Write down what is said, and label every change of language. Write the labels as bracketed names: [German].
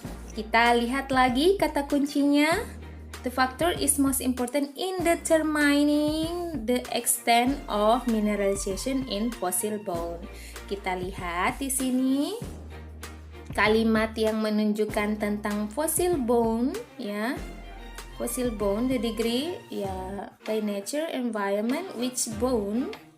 [Indonesian] Kita lihat lagi kata kuncinya. [English] The factor is most important in determining the extent of mineralization in fossil bone. [Indonesian] Kita lihat di sini. Kalimat yang menunjukkan tentang fossil bone ya. [English] Fossil bone, the degree ya by nature, environment, which bone.